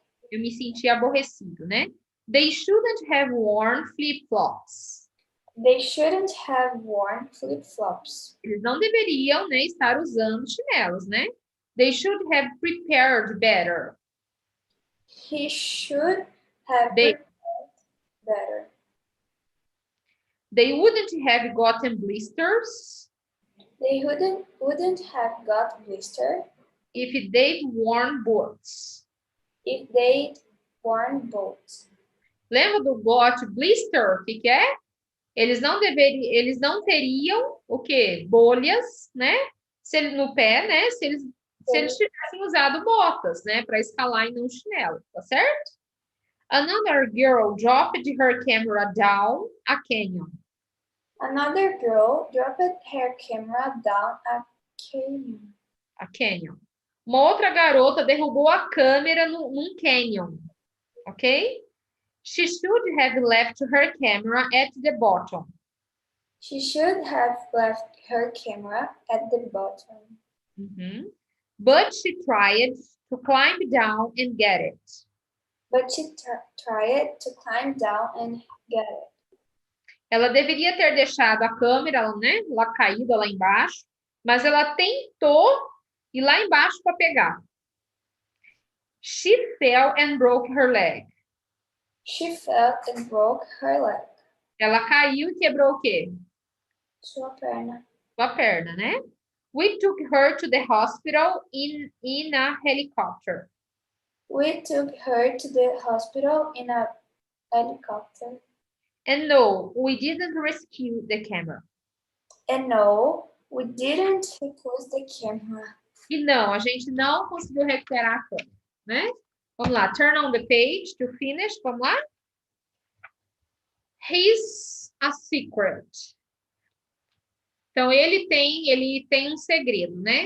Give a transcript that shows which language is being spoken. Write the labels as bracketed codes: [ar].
[pt] Eu me senti aborrecido, né? [en] They shouldn't have worn flip-flops. They shouldn't have worn flip-flops. [pt] Eles não deveriam, né, estar usando chinelos, né? [en] They should have prepared better. He should have They- prepared better. They wouldn't have gotten blisters They wouldn't have got blister if they'd worn boots. if they'd worn boots. [pt] Lembra do got blister? O que que é? Eles não teriam o quê? Bolhas, né? No pé, né? Se eles tivessem usado botas, né? Para escalar e não chinelo, tá certo? [en] Another girl dropped her camera down a canyon. Another girl dropped her camera down a canyon. A canyon. [pt] Uma outra garota derrubou a câmera num canyon, ok? [en] She should have left her camera at the bottom. She should have left her camera at the bottom. Uhum. But she tried to climb down and get it. But she tried to climb down and get it. [pt] Ela deveria ter deixado a câmera, né, lá caída lá embaixo, mas ela tentou ir lá embaixo para pegar. [en] She fell and broke her leg. She fell and broke her leg. [pt] Ela caiu e quebrou o quê? Sua perna. Sua perna, né? [en] We took her to the hospital in a helicopter. We took her to the hospital in a helicopter. And no, we didn't rescue the camera. And no, we didn't replace the camera. [pt] E não, a gente não conseguiu recuperar a câmera, né? Vamos lá, [en] turn on the page to finish, [pt] vamos lá? [en] He's a secret. [pt] Então, ele tem um segredo, né?